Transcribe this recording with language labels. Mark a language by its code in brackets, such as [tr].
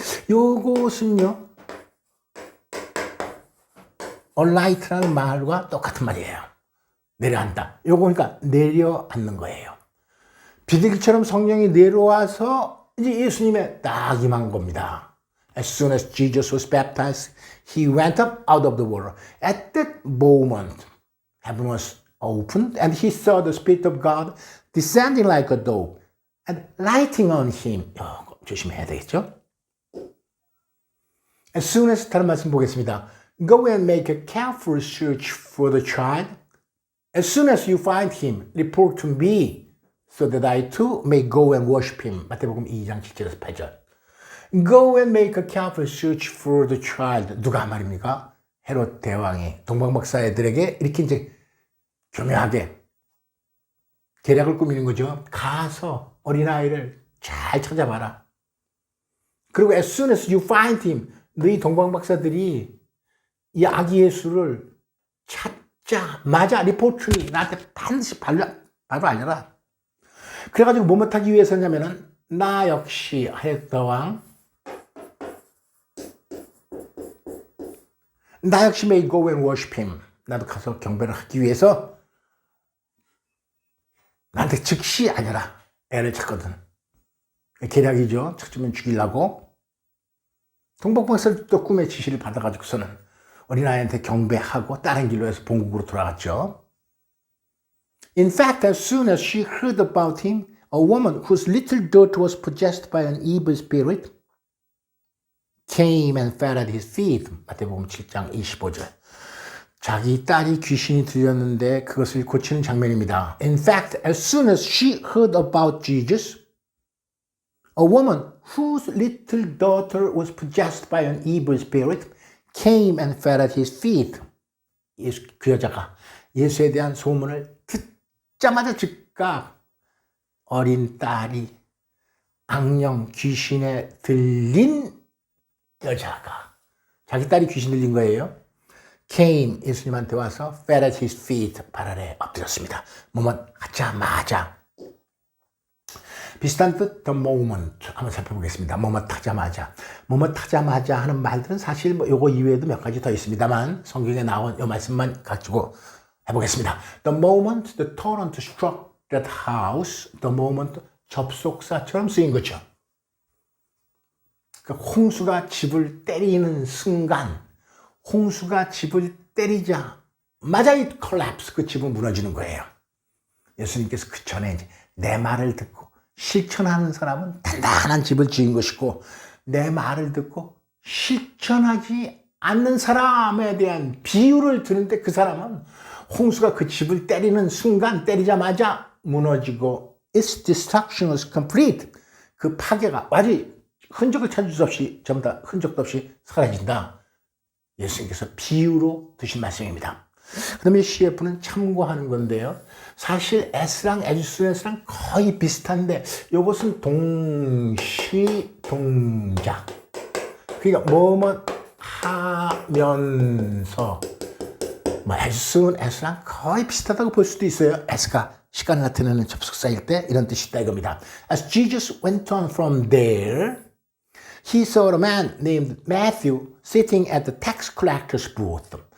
[ko] 요것은요, allight라는 말과 똑같은 말이에요. 내려앉다. 요거 그러니까 내려앉는 거예요. 비둘기처럼 성령이 내려와서 이제 예수님의 딱 임한 겁니다. [en] As soon as Jesus was baptized, he went up out of the water. At that moment, heaven was opened, and he saw the Spirit of God descending like a dove and lighting on him. [ko] 조심해야 되겠죠? [en] As soon as, [ko] 다른 말씀 보겠습니다. [en] Go and make a careful search for the child. As soon as you find him, report to me, so that I too may go and worship him. [ko] 마태복음 2장 7절에서 8절. [en] Go and make a careful search for the child. [ko] 누가 말입니까? 헤롯 대왕이 동방박사들에게 이렇게 이제 교묘하게 계략을 꾸미는 거죠. 가서 어린아이를 잘 찾아봐라. 그리고 [en] as soon as you find him, [ko] 너희 동방박사들이 이 아기 예수를 찾자마자 리포트 나한테 반드시 바로 알려라. 그래가지고 뭐뭇하기 위해서냐면은 나 역시 헤롯 대왕 나 역시 [en] may go and worship him. [ko] 나도 가서 경배를 하기 위해서 나한테 즉시 알려라. 애를 찾거든. 계략이죠. 찾으면 죽이려고. 동방박사도 꿈의 지시를 받아가지고서는 어린아이한테 경배하고 다른 길로 해서 본국으로 돌아갔죠. [en] In fact, as soon as she heard about him, a woman whose little daughter was possessed by an evil spirit came and fell at his feet. [ko] 마태복음 7장 25절. 자기 딸이 귀신이 들렸는데 그것을 고치는 장면입니다. [en] In fact, as soon as she heard about Jesus, a woman whose little daughter was possessed by an evil spirit came and fell at his feet. [ko] 그 여자가 예수에 대한 소문을 듣자마자 즉각 어린 딸이 악령 귀신에 들린 여자가 자기 딸이 귀신 들린 거예요. [en] came [ko] 예수님한테 와서 [en] fell at his feet [ko] 발 아래 엎드렸습니다. 뭐뭐 하자마자 비슷한 뜻 [en] the moment [ko] 한번 살펴보겠습니다. 뭐뭐 하자마자 하는 말들은 사실 뭐 요거 이외에도 몇 가지 더 있습니다만 성경에 나온 요 말씀만 가지고 해보겠습니다. [en] The moment the torrent struck that house, the moment [ko] 접속사처럼 쓰인 거죠. 그러니까 홍수가 집을 때리는 순간 홍수가 집을 때리자마자 이 collapse, 그 집은 무너지는 거예요. 예수님께서 그 전에 이제 내 말을 듣고 실천하는 사람은 단단한 집을 지은 것이고 내 말을 듣고 실천하지 않는 사람에 대한 비유를 드는데 그 사람은 홍수가 그 집을 때리는 순간 때리자마자 무너지고 [en] its destruction was complete. [ko] 그 파괴가 아직 흔적을 찾을 수 없이 전부 다 흔적도 없이 사라진다. 예수님께서 비유로 드신 말씀입니다. 그 다음에 CF는 참고하는 건데요. 사실 S랑 에주스랑 거의 비슷한데 이것은 동시 동작. 그러니까 뭐뭐 하면서 뭐 에주스는 S랑 거의 비슷하다고 볼 수도 있어요. S가 시간을 나타내는 접속사일 때 이런 뜻이 있다 이겁니다. [en] As Jesus went on from there, he saw a man named Matthew sitting at the tax collector's booth.